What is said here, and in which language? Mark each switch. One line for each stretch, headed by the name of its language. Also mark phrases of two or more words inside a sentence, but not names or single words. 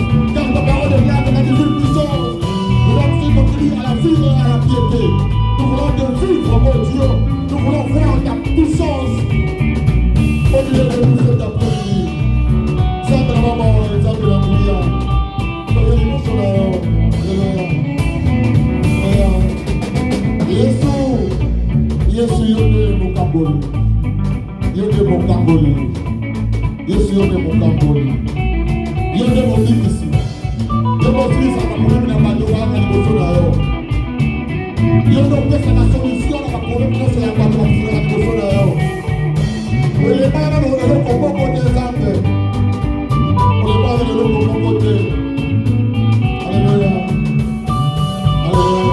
French: Car ta parole est là, ta divine puissance. Nous voulons vivre à la vie et à la piété. Nous voulons te vivre, mon Dieu. Nous voulons voir ta puissance au milieu de nous cet après-midi. Sainte la maman, sainte la prière.
Lingala: Yesu yone mukamboli. Yone mukamboli. Yesu yone mukamboli. Yone mobikisi. Yone ofisa na problème na badoka na liboso na yo. Yone opesa na solution na problème nyonso ya bato na liboso na yo. Olebana na eloko moko te Nzambe. Olebana na eloko moko te.
French: Alléluia. Alléluia.